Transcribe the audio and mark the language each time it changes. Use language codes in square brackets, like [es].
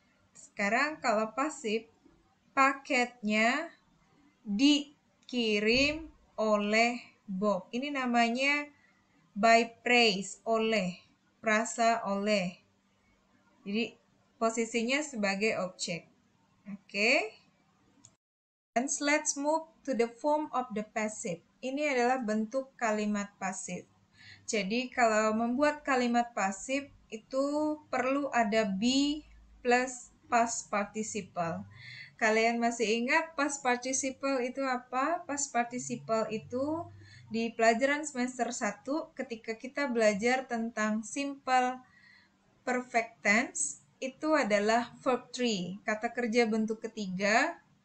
[id] Sekarang kalau pasif, paketnya dikirim oleh Bob. Ini namanya by phrase, oleh, frasa oleh. Jadi posisinya sebagai objek. Oke. [en] And let's move to the form of the passive. [id] Ini adalah bentuk kalimat pasif. Jadi kalau membuat kalimat pasif itu perlu ada be plus past participle. Kalian masih ingat past participle itu apa? Past participle itu di pelajaran semester 1 ketika kita belajar tentang simple perfect tense itu adalah verb 3, kata kerja bentuk ketiga.